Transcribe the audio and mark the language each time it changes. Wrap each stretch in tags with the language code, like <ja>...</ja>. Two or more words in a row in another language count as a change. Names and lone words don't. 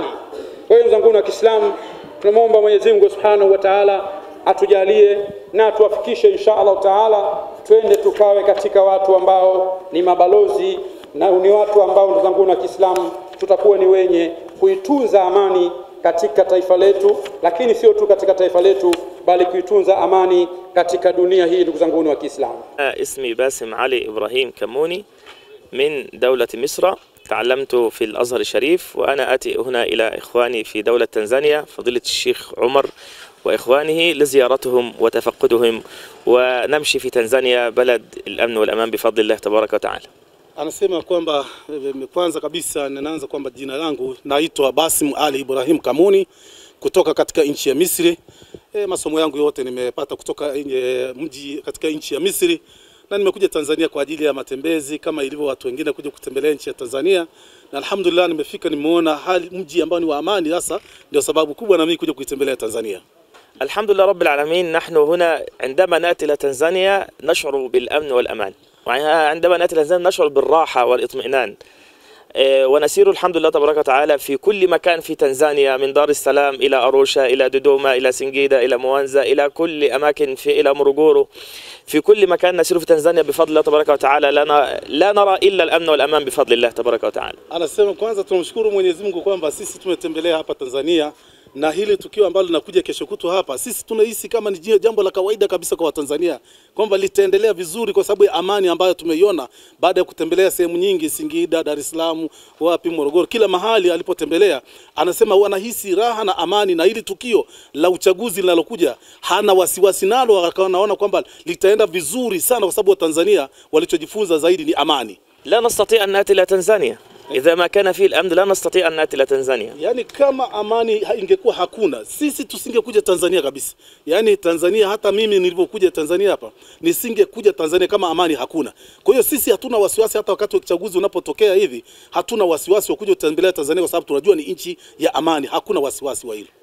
<sw>Kwa hiyo ndugu zangu wa Kiislamu, tunamwomba Mwenyezi Mungu</sw> <ar>سبحانه وتعالى</ar> <sw>atujalie na tuwafikishe</sw> <ar>إن شاء الله تعالى,</ar> <sw>twende tukawe katika watu ambao ni mabalozi na ni watu ambao ndugu zangu wa Kiislamu tutakuwa ni wenye kuitunza amani katika taifa letu, lakini sio tu katika taifa letu bali kuitunza amani katika dunia hii ndugu zangu wa Kiislamu.</sw> <ar>اسمي باسم علي إبراهيم كموني من دولة مصر. تعلمت في الأزهر الشريف، وأنا آتي هنا إلى إخواني في دولة تنزانيا فضيلة الشيخ عمر وإخوانه لزيارتهم وتفقدهم، ونمشي في تنزانيا بلد الأمن والأمان بفضل الله تبارك وتعالى.</ar> <sw>Anasema kwamba kwanza kabisa ninaanza kwamba jina langu naitwa Basim Ali Ibrahim Kamuni kutoka katika nchi ya Misri. Masomo yangu yote nimepata kutoka mji katika nchi ya Misri, na nimekuja Tanzania kwa ajili ya matembezi kama ilivyo watu wengine kuja kutembelea nchi ya Tanzania, na alhamdulillah nimefika, nimeona hali mji ambao ni wa amani. Sasa ndio sababu kubwa na mimi kuja kuitembelea Tanzania.</sw> <ar>الحمد لله رب العالمين. نحن هنا عندما نأتي إلى تنزانيا نشعر بالأمن والأمان، وعندما نأتي إلى تنزانيا نشعر بالراحة والاطمئنان، ونسير الحمد لله تبارك وتعالى في كل مكان في تنزانيا، من دار السلام إلى أروشا إلى دودوما إلى سنجيدا إلى موانزا إلى كل أماكن إلى مورغورو. في كل مكان نسير في تنزانيا بفضل الله تبارك وتعالى، لا نرى إلا الأمن والأمان بفضل الله تبارك وتعالى.</ar> <sw>Anasema kwanza tunamshukuru Mwenyezi Mungu kwamba sisi tumetembelea hapa Tanzania, na hili tukio ambalo linakuja kesho kutu hapa, sisi tunahisi kama ni jambo la kawaida kabisa kwa Watanzania, kwamba litaendelea vizuri kwa sababu ya amani ambayo tumeiona baada ya kutembelea sehemu nyingi, Singida, Dar es Salaam, wapi, Morogoro, kila mahali alipotembelea. Anasema wanahisi raha na amani, na hili tukio la uchaguzi linalokuja hana wasiwasi nalo, akaona kwamba litaenda vizuri sana kwa sababu Watanzania walichojifunza zaidi ni amani.</sw> <ar>لا نستطيع أن نأتي إلى تنزانيا إذا ما كان فيه الأمن، لا نستطيع أن نأتي إلى تنزانيا.</ar> <sw>Yani kama amani ingekuwa hakuna, sisi tusingekuja Tanzania kabisa. Yani Tanzania, hata mimi nilipokuja Tanzania hapa nisingekuja Tanzania kama amani hakuna. Kwa hiyo sisi hatuna wasiwasi, hata wakati wa uchaguzi unapotokea hivi hatuna wasiwasi wa kuja kutembelea Tanzania, kwa sababu tunajua ni nchi ya amani, hakuna wasiwasi wa hilo.</sw>